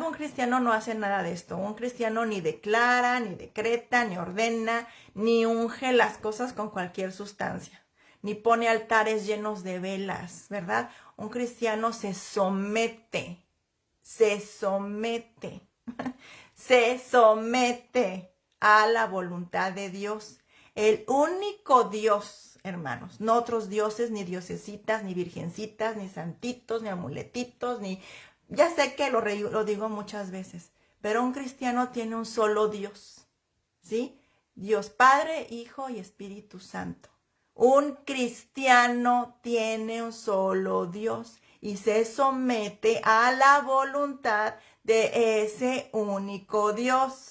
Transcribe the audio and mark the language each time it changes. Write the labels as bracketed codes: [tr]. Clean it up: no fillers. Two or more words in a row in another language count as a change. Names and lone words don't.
[es] Un cristiano no hace nada de esto. Un cristiano ni declara, ni decreta, ni ordena, ni unge las cosas con cualquier sustancia, ni pone altares llenos de velas, ¿verdad? Un cristiano se somete, se somete a la voluntad de Dios. El único Dios, hermanos, no otros dioses, ni diosesitas, ni virgencitas, ni santitos, ni amuletitos, ni... Ya sé que lo digo muchas veces, pero un cristiano tiene un solo Dios, ¿sí? Dios Padre, Hijo y Espíritu Santo. Un cristiano tiene un solo Dios y se somete a la voluntad de ese único Dios.